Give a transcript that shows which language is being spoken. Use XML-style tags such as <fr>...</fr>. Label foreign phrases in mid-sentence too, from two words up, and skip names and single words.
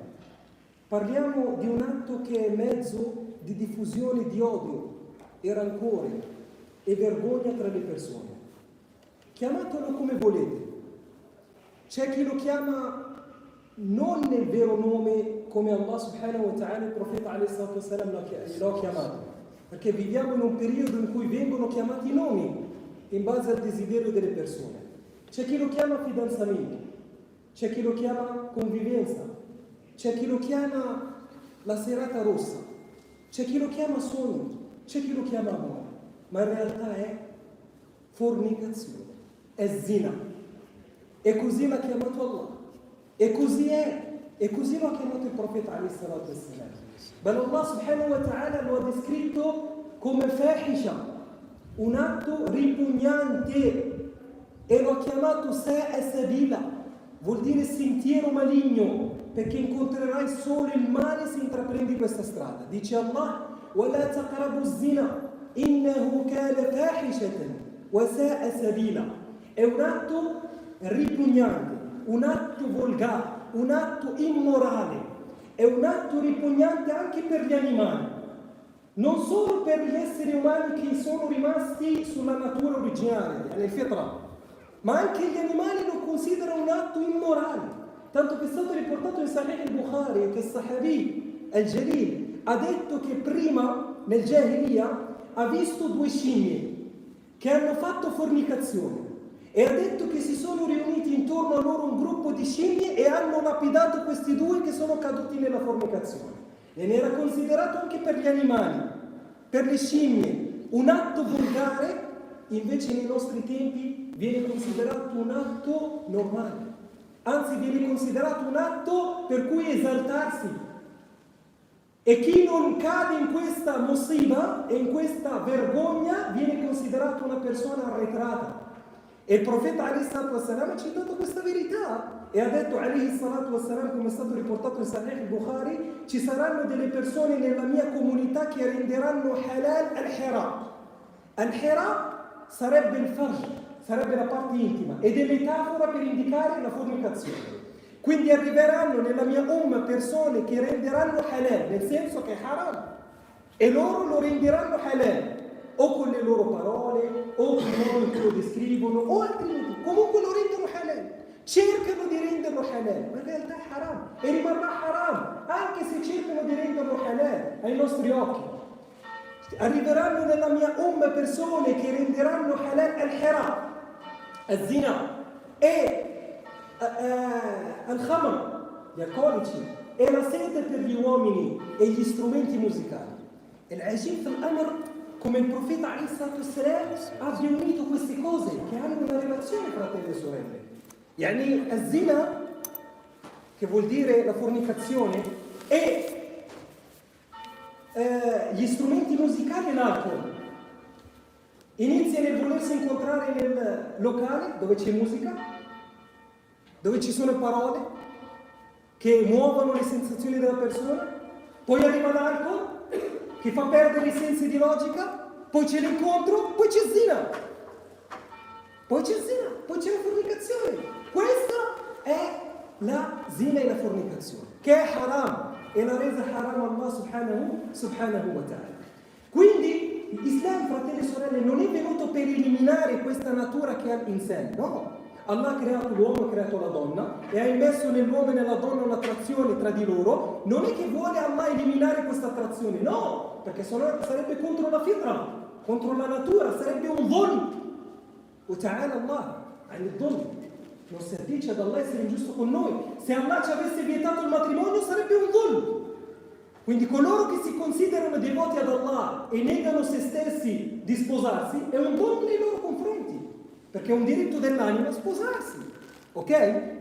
<it>Parliamo di un atto che è mezzo di diffusione di odio e rancore e vergogna tra le persone. Chiamatelo come volete. C'è chi lo chiama non nel vero nome come</it> <ar>الله سبحانه وتعالى</ar> <it>e il profeta</it> <ar>عليه الصلاة والسلام</ar> <it>lo ha chiamato, perché viviamo in un periodo in cui vengono chiamati i nomi in base al desiderio delle persone. C'è chi lo chiama fidanzamento, c'è chi lo chiama convivenza, c'è chi lo chiama la serata rossa, c'è chi lo chiama sogno, c'è chi lo chiama amore, ma in realtà è fornicazione, è zina. E così l'ha chiamato Allah, e così è, e così lo ha chiamato il profeta alayhi salatu wassalam. Beh,</it> <ar>الله سبحانه وتعالى</ar> <it>lo ha descritto come fahisha, un atto ripugnante, e lo ha chiamato</it> <ar>ساء سبيلا,</ar> <it>vuol dire sentiero maligno, perché incontrerai solo il male se intraprendi questa strada.</it> <ar>Dice Allah: ولا تقربوا الزنا إنه كان فاحشة وساء سبيلا.</ar> <it>È un atto ripugnante, un atto volgare, un atto immorale, è un atto ripugnante anche per gli animali, non solo per gli esseri umani che sono rimasti sulla natura originale, nel fitra, ma anche gli animali lo considerano un atto immorale. Tanto che è stato riportato in Sahih al-Bukhari che il</it> <ar>الصحابي الجليل</ar> <it>ha detto che prima, nel Jahiliya, ha visto due scimmie che hanno fatto fornicazione e ha detto che si sono riuniti intorno a loro un gruppo di scimmie e hanno lapidato questi due che sono caduti nella fornicazione. E ne era considerato anche per gli animali, per le scimmie, un atto volgare. Invece nei nostri tempi viene considerato un atto normale, anzi viene considerato un atto per cui esaltarsi. E chi non cade in questa musiba e in questa vergogna viene considerato una persona arretrata. E il profeta</it> <ar>عليه الصلاة والسلام</ar> <it>ha citato questa verità e ha detto</it> <ar>عليه الصلاة والسلام,</ar> <it>come è stato riportato in Sahih al-Bukhari: ci saranno delle persone nella mia comunità che renderanno</it> <ar>حلال الحر.</ar> <it>Al-hira sarebbe il farj, sarebbe la parte intima, ed è metafora per indicare la fornicazione. Quindi arriveranno nella mia umma persone che renderanno halal, nel senso che è haram, e loro lo renderanno halal, o con le loro parole, o con il modo in cui lo descrivono, o altrimenti, comunque lo rendono halal. Cercano di renderlo halal, ma in realtà è haram, e rimarrà haram, anche se cercano di renderlo halal ai nostri occhi. Arriveranno nella mia umma persone che renderanno</it> <ar>حلال الحر الزنا,</ar> <it>e al-khamr, gli alcolici, e la sete per gli uomini e gli strumenti musicali. E</it> <ar>العجيب الأمر,</ar> <it>come il profeta</it> <ar>عليه الصلاة والسلام</ar> <it>abbia unito queste cose che hanno una relazione, fratelli e sorelle.</it> <ar>يعني الزنا,</ar> <it>che vuol dire la fornicazione, e gli strumenti musicali e l'alcol. Inizia nel volersi incontrare nel locale dove c'è musica, dove ci sono parole che muovono le sensazioni della persona, poi arriva l'alcol che fa perdere i sensi di logica, poi c'è l'incontro, poi c'è zina. poi c'è il zina, poi c'è la fornicazione. Questa è la zina e la fornicazione, che è haram, e l'ha resa haram</it> <ar>الله سبحانه وتعالى.</ar> <it>Quindi l'Islam, fratelli e sorelle, non è venuto per eliminare questa natura che ha in sé, no. Allah ha creato l'uomo, ha creato la donna e ha immesso nell'uomo e nella donna un'attrazione tra di loro. Non è che vuole Allah eliminare questa attrazione, no, perché sarebbe contro la fitra, contro la natura, sarebbe un dhulm.</it> <ar>وتعالى الله عن الظلم.</ar> <it>Non si addice ad Allah essere ingiusto con noi. Se Allah ci avesse vietato il matrimonio sarebbe un dhulm. Quindi coloro che si considerano devoti ad Allah e negano se stessi di sposarsi è un dhulm nei loro confronti, perché è un diritto dell'anima sposarsi, ok?</it>